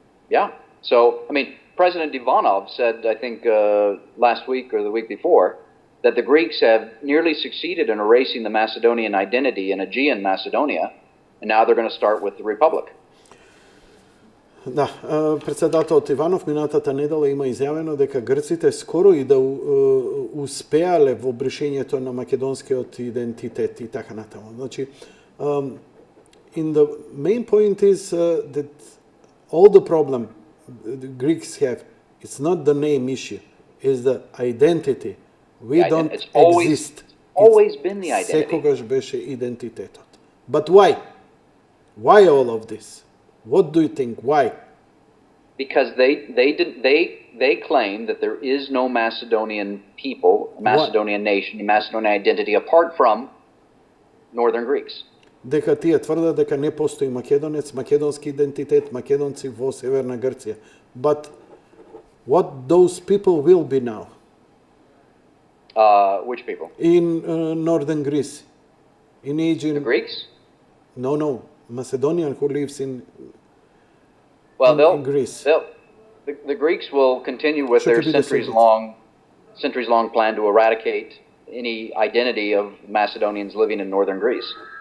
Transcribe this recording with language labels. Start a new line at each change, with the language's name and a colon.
English: Yeah. So, I mean, President Ivanov said, I think last week or the week before, that the Greeks have nearly succeeded in erasing the Macedonian identity in Aegean Macedonia, and now they're going to start with the Republic.
Macedonian: Да, председателот Иванов минатата недела има изјавено дека грците скоро и да успеале во бришењето на македонскиот идентитет и така натаму. Значи,
English: in the main point is that all the problem the Greeks have, it's not the name issue, it's the identity. We don't exist. It's always been the identity.
Macedonian: Секогаш беше идентитетот.
English: But why? Why all of this? What do you think? Why? Because they claim that there is no Macedonian people, Macedonian nation, Macedonian identity apart from northern Greeks.
Macedonian: Дека тие тврдат дека не постои македонец, македонски идентитет, македонци во Северна Грција.
English: But what those people will be now? Which people? In northern Greece. In Aegean. The Greeks? No. Macedonian who lives in Greece. The Greeks will continue with their centuries-long plan to eradicate any identity of Macedonians living in northern Greece.